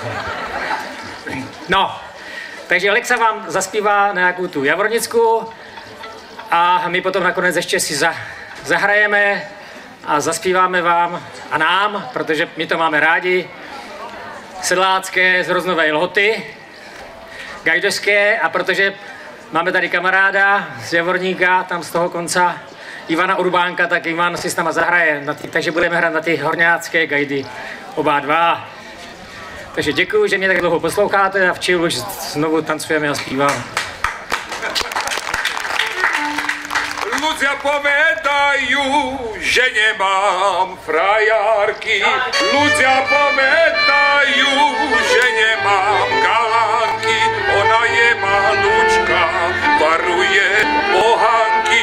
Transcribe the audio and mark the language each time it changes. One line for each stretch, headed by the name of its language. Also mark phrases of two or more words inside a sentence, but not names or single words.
Czech: No, takže Lexa vám zaspívá nějakou tu Javornicku a my potom nakonec ještě si zahrajeme a zaspíváme vám a nám, protože my to máme rádi, sedlácké z Hroznové Lhoty, gajdošské, a protože máme tady kamaráda z Javorníka, tam z toho konca, Ivana Urbánka, tak Ivan si s náma zahraje, takže budeme hrát na ty horňácké gajdy oba dva. Takže děkuji, že mě tak dlouho posloucháte a včera už znovu tancujeme a zpíváme.
Slovak: Ľudia povedajú, že nemám frajárky. Ľudia povedajú, že nemám galánky. Ona je malúčka, varuje pohanky.